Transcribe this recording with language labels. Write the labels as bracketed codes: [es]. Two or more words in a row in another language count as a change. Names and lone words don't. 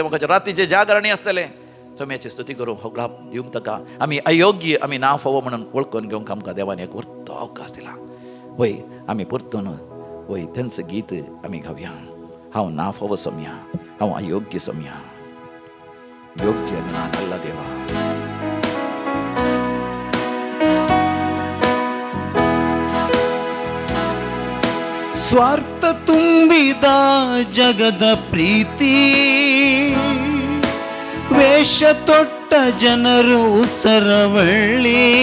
[kok] म्हाका रातीचे जागरणी आसतले. समेची स्तुती करूंक होगळाप दिवंक ताका आमी अयोग्य, आमी ना फोव म्हणून वळखून घेवंक आमकां देवान एक उरतो अवकाश दिला. वय आमी परतून वय तेंच गीत आमी गावया. हांव ना फोव सोम्या, हांव अयोग्य सोम्या, [kn] ಯೋಗ್ಯ ನಾ ನಲ್ಲ ದೇವಾ. ಸ್ವಾರ್ಥ ತುಂಬಿದ ಜಗದ ಪ್ರೀತಿ, ವೇಷ ತೊಟ್ಟ ಜನರು ಉಸರವಳ್ಳಿ.